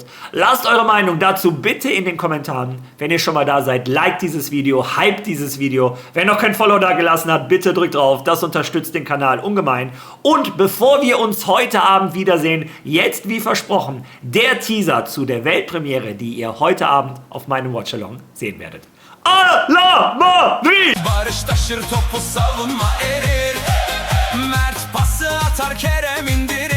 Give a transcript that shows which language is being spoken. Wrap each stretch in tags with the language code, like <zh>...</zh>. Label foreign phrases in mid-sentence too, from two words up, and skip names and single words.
<de>Lasst eure Meinung dazu bitte in den Kommentaren. Wenn ihr schon mal da seid, liked dieses Video, hypt dieses Video. Wer noch kein Follow da gelassen hat, bitte drückt drauf. Das unterstützt den Kanal ungemein. Und bevor wir uns heute Abend wiedersehen, jetzt wie versprochen, der Teaser zu der Weltpremiere, die ihr heute Abend auf meinem Watchalong sehen werdet.</de> <tr>Ala Madrid! Barış taşır topu savunma erir. Mert pası atar Kerem indir.</tr>